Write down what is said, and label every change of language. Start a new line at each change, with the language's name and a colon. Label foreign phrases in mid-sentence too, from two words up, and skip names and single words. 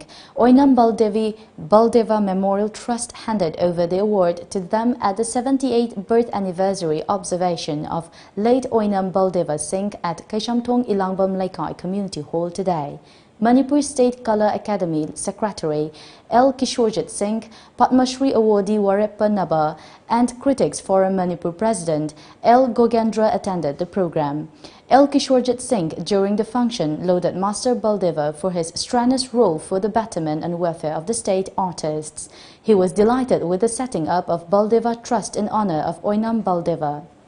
English: Oinam Baldeva Memorial Trust handed over the award to them at the 78th birth anniversary observation of late Oinam Baldeva Singh at Kaishamthong Ilangbam Laikai Community Hall today. Manipur State Color Academy Secretary L. Kishorjit Singh, Padma Shri awardee Warepa Naba, and Critics Forum Manipur President L. Gogendra attended the program. L. Kishorjit Singh, during the function, lauded Master Baldeva for his strenuous role for the betterment and welfare of the state artists. He was delighted with the setting up of Baldeva Trust in honor of Oinam Baldeva.